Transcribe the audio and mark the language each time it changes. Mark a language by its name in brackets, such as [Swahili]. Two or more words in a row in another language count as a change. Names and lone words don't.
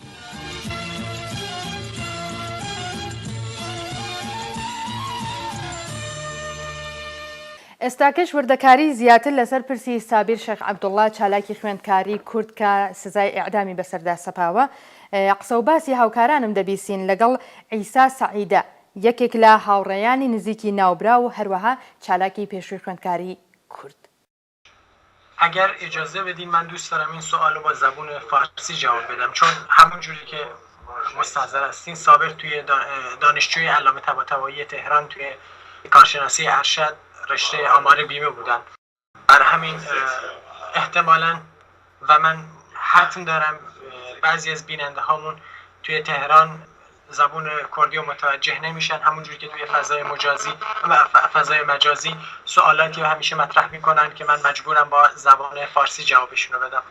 [Central Kurdish] ئێستاکەش وردەکاری زیاتر لەسەر پرسی سابیر شێخ عەبدوڵڵا چالاکی خوێندکاری کورد کە سزای ئیعدامی بەسەردا سەپاوە. قسە و باسی هاوکارانم دەبیستین لەگەڵ عیسا سەعیدە، یەکێک لە هاوڕێیانی نزیکی ناوبرا و هەروەها چالاکی پێشووی خوێندکاری کورد. [Persian] اگر اجازه بدین من دوست دارم این سوالو با زبون فارسی جواب بدم، چون همون جوری که مستحضر هستین سابر توی دانشجوی علامه طباطبایی تهران توی کارشناسی ارشد رشته آمار بیمه بودن. برای همین احتمالاً و من حتم دارم بعضی از بیننده هامون توی تهران زبون کردی و متوجه نمیشن، همونجوری که توی فضای مجازی سوالاتی رو همیشه مطرح میکنن که من مجبورم با زبان فارسی جوابشون رو بدم.